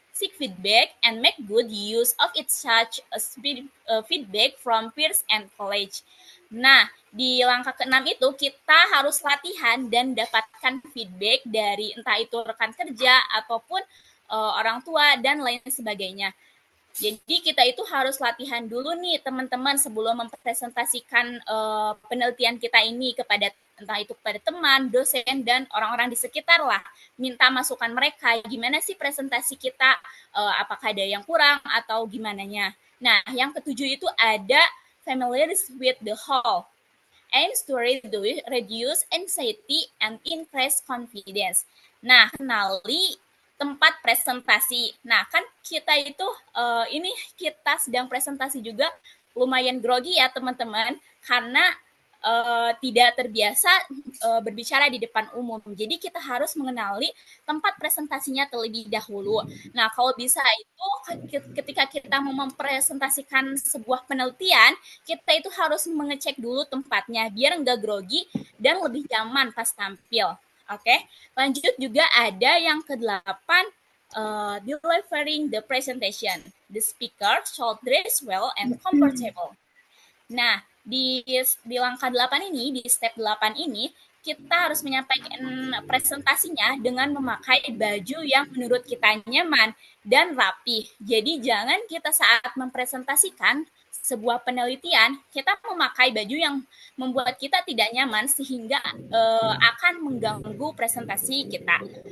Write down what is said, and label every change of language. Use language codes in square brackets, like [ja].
[en] Seek feedback and make good use of it, such as feedback from peers and college. [id] Nah, di langkah ke-6 itu kita harus latihan dan dapatkan feedback dari entah itu rekan kerja ataupun orang tua dan lain sebagainya. Jadi kita itu harus latihan dulu nih teman-teman sebelum mempresentasikan penelitian kita ini kepada entah itu kepada teman, dosen, dan orang-orang di sekitar lah. Minta masukan mereka, gimana sih presentasi kita, apakah ada yang kurang atau gimananya. Nah, yang ketujuh itu ada [en] familiarize with the whole. Aims to reduce anxiety and increase confidence. [id] Nah, kenali tempat presentasi. Nah, kan kita itu, ini kita sedang presentasi juga lumayan grogi ya teman-teman, karena tidak terbiasa berbicara di depan umum. Jadi kita harus mengenali tempat presentasinya terlebih dahulu. Nah, kalau bisa itu ketika kita mau mempresentasikan sebuah penelitian, kita itu harus mengecek dulu tempatnya, biar nggak grogi dan lebih nyaman pas tampil. Oke, lanjut juga ada yang ke-8, [en] delivering the presentation. The speaker should dress well and comfortable. [id] Nah, di langkah 8 ini, di step 8 ini, kita harus menyampaikan presentasinya dengan memakai baju yang menurut kita nyaman dan rapi. Jadi jangan kita saat mempresentasikan sebuah penelitian, kita memakai baju yang membuat kita tidak nyaman sehingga akan mengganggu presentasi kita.